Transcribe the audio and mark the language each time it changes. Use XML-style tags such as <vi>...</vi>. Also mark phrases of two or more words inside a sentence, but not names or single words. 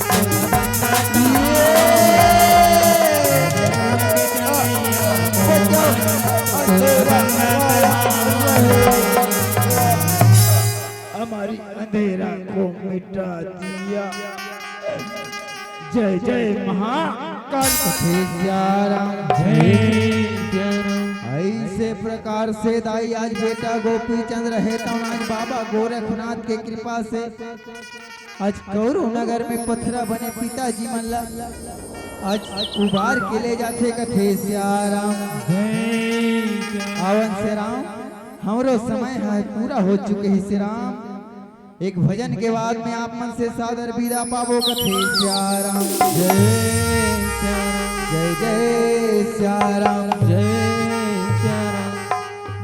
<hne>हमारी अंधेरा को मिटा दिया जय जय महाकाल कथे सियाराम ऐसे प्रकार से दाई आज बेटा गोपी चंद्र है तो आज बाबा गोरखनाथ के कृपा से आज कौरू नगर में पथरा बने पिताजी मन आज उबार के ले जाते कथे सियाराम आवन से राम हमरो समय है पूरा हो चुके ही श्री राम एक भजन के बाद में आप मन से सादर विदा पावो कथे सियाराम जय जय जय सियाराम जय सियाराम।</hne>